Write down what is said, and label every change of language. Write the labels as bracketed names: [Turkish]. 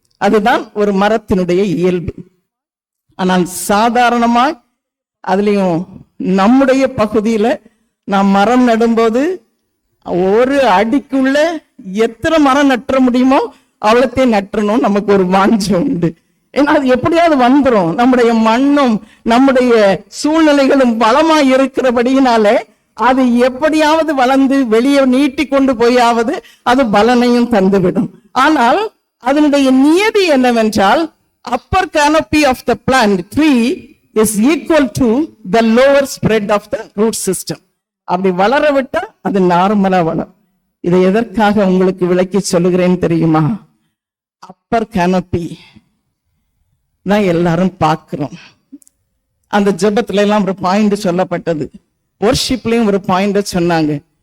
[Tamil] அதுதான் ஒரு மரத்தினுடைய இயல்பு. ஆனால் சாதாரணமாய் அதுலயும் நம்முடைய பகுதியில நாம் மரம் நடும்போது ஒரு அடிக்குள்ள எத்தனை மரம் நட்ட முடியுமோ அவ்வளத்தையும் நட்டணும். நமக்கு ஒரு வாஞ்சம் உண்டு. ஏன்னா அது எப்படியாவது வந்துடும். நம்முடைய மண்ணும் நம்முடைய சூழ்நிலைகளும் வளமாய் இருக்கிறபடியினாலே அது எப்படியாவது வளர்ந்து வெளியே நீட்டி கொண்டு போயாவது அது பலனையும் தந்துவிடும். ஆனால் அதனுடைய நியதி என்னவென்றால், [English] upper canopy of the plant tree is equal to the lower spread of the root system. [Tamil] அப்படி வளர விட்டா அது நார்மலா வளரும். இதை எதற்காக உங்களுக்கு விளக்கி சொல்லுகிறேன் தெரியுமா? அப்பர் canopy தான் எல்லாரும் பார்க்கிறோம். அந்த ஜெபத்துல எல்லாம் ஒரு பாயிண்ட் சொல்லப்பட்டது, வொர்ஷிப்லயும் ஒரு பாயிண்ட் சொன்னாங்க.